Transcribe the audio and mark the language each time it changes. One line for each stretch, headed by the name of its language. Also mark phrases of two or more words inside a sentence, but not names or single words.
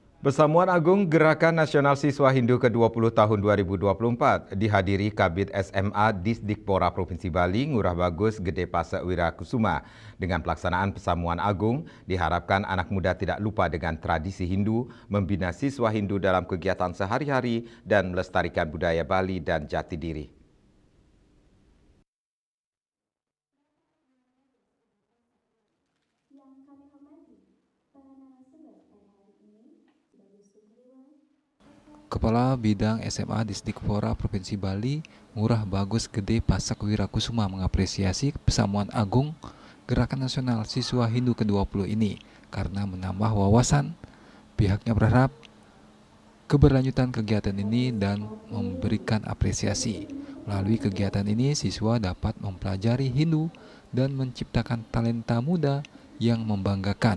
Indonesian: Persamuan Agung Gerakan Nasional Siswa Hindu ke-20 tahun 2024 dihadiri Kabid SMA Disdikpora Provinsi Bali, Ngurah Bagus Gede Pasek Wirakusuma. Dengan pelaksanaan Persamuan Agung, diharapkan anak muda tidak lupa dengan tradisi Hindu, membina siswa Hindu dalam kegiatan sehari-hari dan melestarikan budaya Bali dan jati diri. Kepala Bidang SMA Disdikpora Provinsi Bali, Ngurah Bagus Gede Pasek Wirakusuma mengapresiasi Persamuan Agung Gerakan Nasional Siswa Hindu ke-20 ini karena menambah wawasan. Pihaknya berharap keberlanjutan kegiatan ini dan memberikan apresiasi. Melalui kegiatan ini, siswa dapat mempelajari Hindu dan menciptakan talenta muda yang membanggakan.